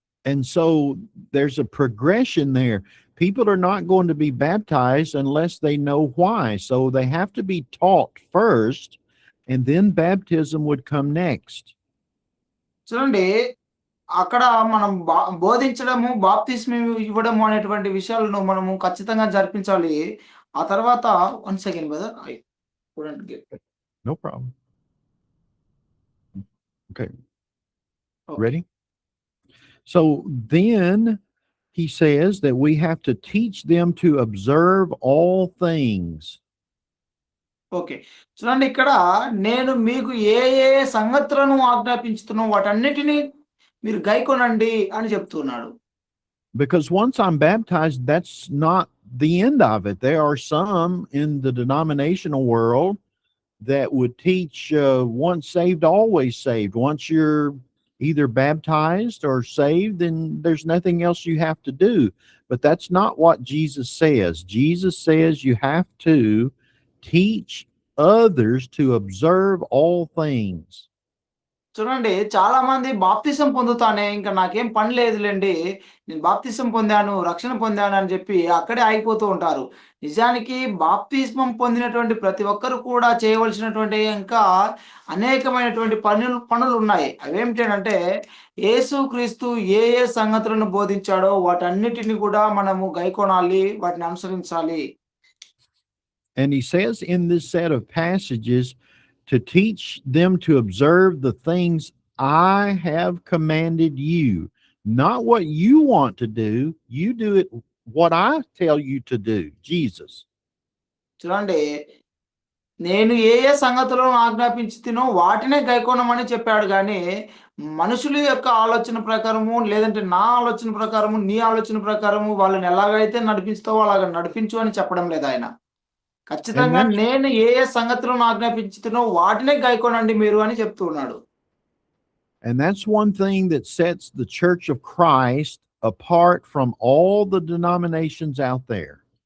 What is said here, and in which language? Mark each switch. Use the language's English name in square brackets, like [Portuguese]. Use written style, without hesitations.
[English] And so there's a progression there. People are not going to be baptized unless they know why. So they have to be taught first, and then baptism would come next. [Telugu] చూడండి, అక్కడ మనం బోధించడము, బాప్తిస్మం ఇవ్వడము అనేటువంటి విషయాలను మనము ఖచ్చితంగా జరిపించాలి. ఆ తర్వాత [English] 1 second brother, I couldn't get. No problem. Okay. Okay. Ready? So then he says that we have to teach them to observe all things. Okay. [Telugu] చూడండి, ఇక్కడ నేను మీకు ఏ ఏ సంగతులను ఆజ్ఞాపించుతున్నో వాటన్నిటిని మీరు గైకొనండి అని చెప్తున్నాడు. [English] Because once I'm baptized, that's not the end of it. There are some in the denominational world that would teach once saved, always saved. Once you're either baptized or saved, then there's nothing else you have to do. But that's not what Jesus says. Jesus says you have to teach others to observe all things. [Telugu] చూడండి, చాలా మంది బాప్తిసం పొందుతానే ఇంకా నాకేం పని లేదులేండి, నేను బాప్తిసం పొందాను, రక్షణ పొందాను అని చెప్పి అక్కడే ఆగిపోతూ ఉంటారు. నిజానికి బాప్తిస్మం పొందినటువంటి ప్రతి ఒక్కరు కూడా చేయవలసినటువంటి ఇంకా అనేకమైనటువంటి పనులు ఉన్నాయి. అవేమిటంటే యేసుక్రీస్తు ఏ ఏ సంగతులను బోధించాడో వాటన్నిటిని కూడా మనము గైకొనాలి, వాటిని అనుసరించాలి. [English] And he says in this set of passages to teach them to observe the things I have commanded you. Not what you want to do. You do it what I tell you to do. Jesus. [Telugu] చూడండి, నేను ఏ ఏ సంగతులను ఆజ్ఞాపించుతునో వాటినే గైకొనమని చెప్పాడు గానీ, మనుషుల యొక్క ఆలోచన ప్రకారము, లేదంటే నా ఆలోచన ప్రకారము, నీ ఆలోచన ప్రకారము వాళ్ళని ఎలాగైతే నడిపిస్తావో అలాగ నడిపించు అని చెప్పడం లేదు ఆయన. ఖచ్చితంగా నేను ఏ ఏ సంగతులను ఆజ్ఞాపించుతున్నో వాటినే గైకొనండి మీరు అని చెప్తూ ఉన్నాడు. [English] And that's one thing that sets the Church of Christ apart from all the denominations out there.